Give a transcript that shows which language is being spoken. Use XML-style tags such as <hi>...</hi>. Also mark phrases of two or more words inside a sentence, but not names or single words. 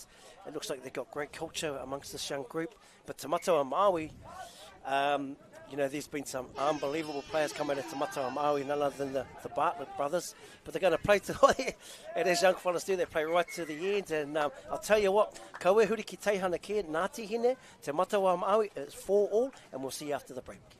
<en>It looks like they've got great culture amongst this young group. But Te Matau Maui, there's been some unbelievable players coming out to Matau Maui, none other than the Bartlett brothers. But they're going to play tonight, and as young fellas do, they play right to the end. And I'll tell you what,</en> <mi>kaue huri ki teihana kia, Ngāti Hine, Te Matau Maui,</mi> <en>it's 4-4, and we'll see you after the break.</en>